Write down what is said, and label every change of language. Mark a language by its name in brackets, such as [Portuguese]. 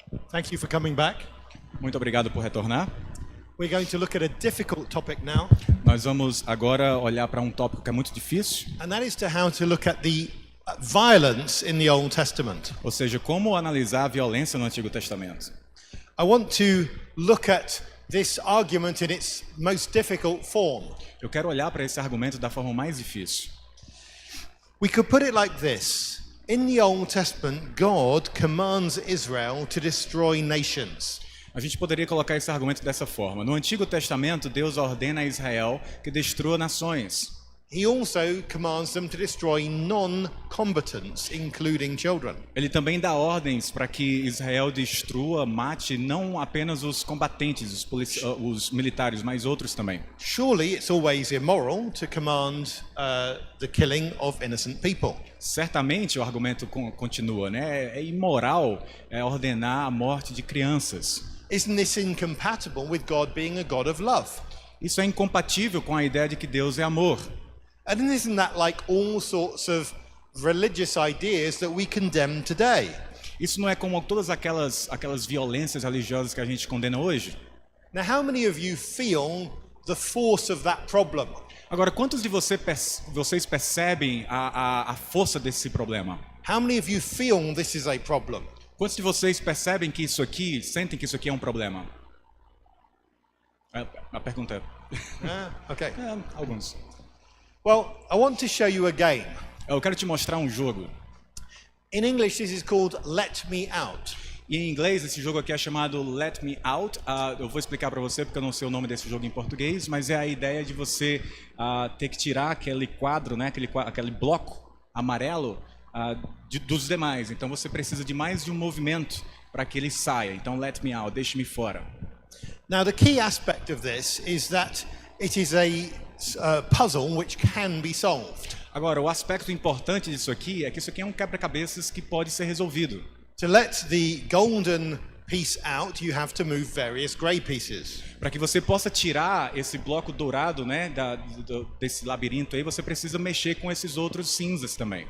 [English] Thank you for coming back. [Portuguese] Muito obrigado por retornar. [English] We're going to look at a difficult topic now, [Portuguese] Nós vamos agora olhar para um tópico que é muito difícil, [English] and that is how to look at the violence in the Old Testament. [Portuguese] ou seja, como analisar a violência no Antigo Testamento. [English] I want to look at this argument in its most difficult form. [Portuguese] Eu quero olhar para esse argumento da forma mais difícil. [English] We could put it like this. In the Old Testament, God commands Israel to destroy nations. [Portuguese] A gente poderia colocar esse argumento dessa forma. No Antigo Testamento, Deus ordena a Israel que destrua nações. [English] He also commands them to destroy non-combatants, including children. [Portuguese] Ele também dá ordens para que Israel destrua, mate não apenas os combatentes, os militares, mas outros também. [English] Surely it's always immoral to command the killing of innocent people. [Portuguese] Certamente o argumento continua, né? É imoral ordenar a morte de crianças. [English] Isn't this incompatible with God being a God of love? [Portuguese] Isso é incompatível com a ideia de que Deus é amor. [English] And isn't that like all sorts of religious ideas that we condemn today? [Portuguese] Isso não é como todas aquelas violências religiosas que a gente condena hoje? [English] Now, how many of you feel the force of that problem? [Portuguese] Agora, quantos de vocês percebem a força desse problema? [English] How many of you feel this is a problem? [Portuguese] Quantos de vocês percebem que isso aqui, sentem que isso aqui é um problema? A pergunta é... [English] Okay. [Portuguese] Alguns. [English] Well, I want to show you a game. [Portuguese] Eu quero te mostrar um jogo. [English] In English, this is called Let Me Out. [Portuguese] E em inglês, esse jogo aqui é chamado Let Me Out. Eu vou explicar para você porque eu não sei o nome desse jogo em português, mas é a ideia de você ter que tirar aquele quadro, né, aquele bloco amarelo dos demais. Então você precisa de mais de um movimento para que ele saia. Então, Let Me Out, deixe-me fora. [English] Now, the key aspect of this is that it is a puzzle which can be solved. [Portuguese] Agora, o aspecto importante disso aqui é que isso aqui é um quebra-cabeças que pode ser resolvido. [English] To let the golden piece out, you have to move various grey pieces. [Portuguese] Para que você possa tirar esse bloco dourado, né, desse labirinto aí, você precisa mexer com esses outros cinzas também.